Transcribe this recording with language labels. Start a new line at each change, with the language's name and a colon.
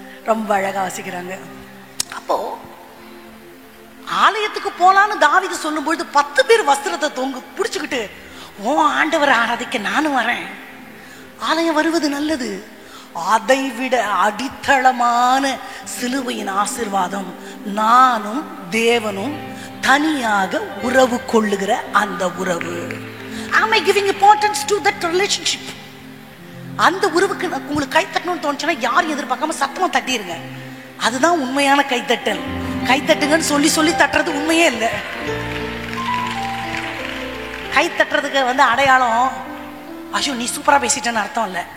Tamil: ரொம்ப அழகா வாசிக்கிறாங்க. அப்போ ஆலயத்துக்கு போலான்னு தாவீது சொல்லும் பொழுது 10 பேர் வஸ்திரத்தை தொங்கு பிடிச்சுக்கிட்டு, ஓ ஆண்டவரை ஆராதிக்க நானும் வரேன். ஆலயம் வருவது நல்லது. அதை விட அடித்தளமான சிலுவையின் ஆசீர்வாதம் நானும் தேவனும் தனியாக உறவு கொள்ளுகிற அந்த உறவு.
English: Am I giving importance to that relationship?
Tamil: அந்த உறவுக்கு உங்களுக்கு கைத்தட்டணும்னு தோணுச்சுன்னா யாரும் எதிர்பார்க்காம சத்தமா தட்டிருங்க. அதுதான் உண்மையான கைத்தட்டல். கைத்தட்டுங்கன்னு சொல்லி சொல்லி தட்டுறது உண்மையே இல்லை. கை தட்டுறதுக்கு அடையாளம், ஐயோ நீ சூப்பரா பேசிட்டேன்னு அர்த்தம் இல்லை.